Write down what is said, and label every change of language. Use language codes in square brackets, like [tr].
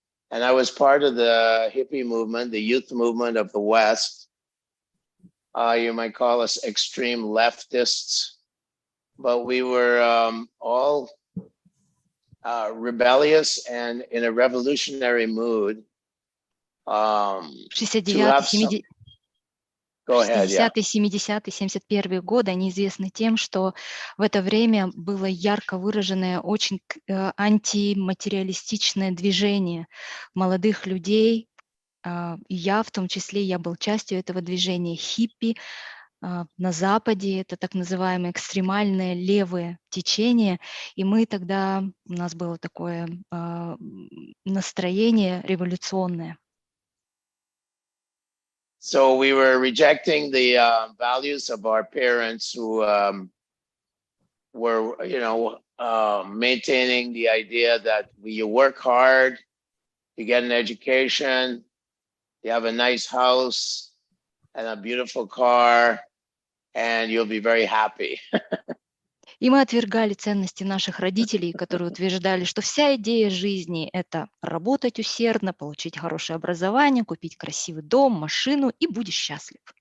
[en] And I was part of the hippie movement, the youth movement of the West. You might call us extreme leftists, but we were all rebellious and in a revolutionary mood. To have some... Go ahead, yeah. [ru] 60-е, 70-е, 71-е годы, они известны тем, что в это время было ярко выраженное, очень антиматериалистичное движение молодых людей. И я в том числе, я был частью этого движения хиппи. На Западе это так называемое экстремальное левое течение. И мы тогда, у нас было такое настроение революционное. [en] So we were rejecting the values of our parents who were, maintaining the idea that you work hard, you get an education, you have a nice house and a beautiful car, and you'll be very happy. [ru] И мы отвергали ценности наших родителей, которые утверждали, что вся идея жизни – это работать усердно, получить хорошее образование, купить красивый дом, машину, и будешь счастлив.